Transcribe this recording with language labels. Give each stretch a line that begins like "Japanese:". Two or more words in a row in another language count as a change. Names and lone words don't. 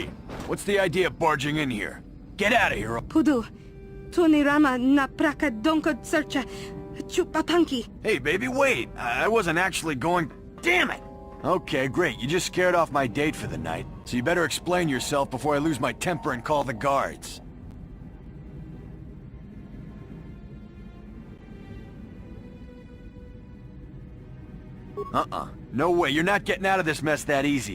English: Hey! What's the idea of barging in here? Get out of here! Pudu, tunirama na prakadongkod searcha chupapanki. Hey, baby, wait! I wasn't actually going... Damn it! Okay, great. You just scared off my date for the night. So you better explain yourself before I lose my temper and call the guards. No way, you're not getting out of this mess that easy.